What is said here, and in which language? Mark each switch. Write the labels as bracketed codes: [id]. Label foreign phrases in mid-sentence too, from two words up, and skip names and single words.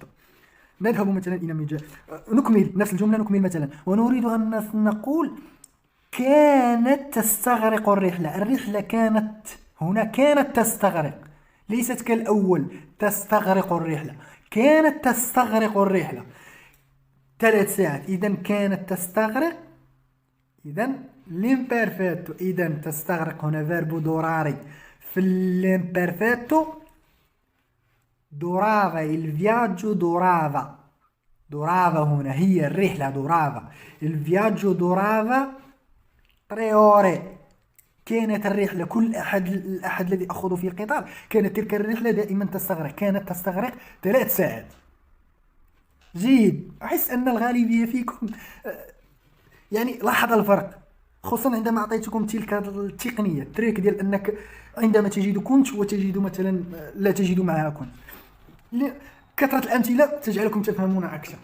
[ar] نذهب مثلا إلى نكمل نفس الجملة، نكمل مثلا ونريد أن نقول كانت تستغرق الرحلة كانت، هنا كانت تستغرق، ليست كالأول تستغرق الرحلة، كانت تستغرق الرحلة 3 ساعات. إذن كانت تستغرق، إذن l'imperfetto، إذن تستغرق هنا [it] verbo durare [ar] في [it] l'imperfetto durava il viaggio durava [ar] هنا هي الرحلة [it] durava il viaggio durava 3 ore. [ar] كانت الرحلة كل الأحد الذي أخذ فيه القطار، كانت تلك الرحلة دائما تستغرق، كانت تستغرق 3 ساعات. جيد. أحس أن الغالبية فيكم يعني لاحظ الفرق، خصوصا عندما أعطيتكم تلك التقنية التريك ديال أنك عندما تجد كنت وتجد مثلا لا تجد معها كنت، كثرة الأمثلة تجعلكم تفهمون أكثر.